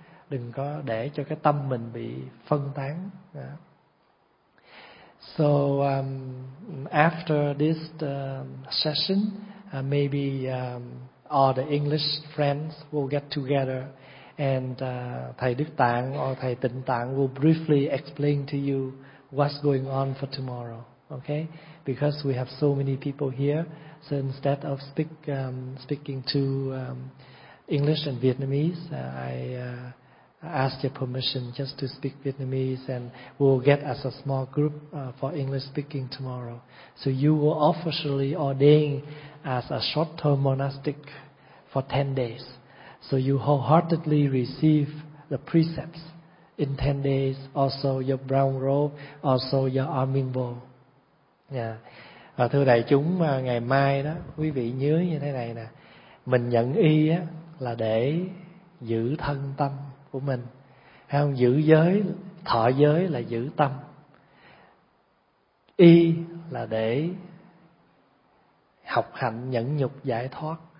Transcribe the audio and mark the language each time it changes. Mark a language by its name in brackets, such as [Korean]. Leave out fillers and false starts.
[Vietnamese] Đừng có để cho cái tâm mình bị phân tán. [English] So after this session, maybe all the English friends will get together, and Thầy Đức Tạng or Thầy Tịnh Tạng will briefly explain to you what's going on for tomorrow. Okay? Because we have so many people here, so instead of speaking to English and Vietnamese, I ask your permission just to speak Vietnamese, and we'll get as a small group for English speaking tomorrow. So you will officially ordain as a short-term monastic for 10 days. So you wholeheartedly receive the precepts in 10 days, also your brown robe, also your arming bowl. Yeah. [Vietnamese] Thưa đại chúng, ngày mai đó, quý vị nhớ như thế này nè. Mình nhận y á, là để giữ thân tâm của mình. Hay không? Giữ giới, thọ giới là giữ tâm. Y là để học hạnh nhẫn nhục giải thoát.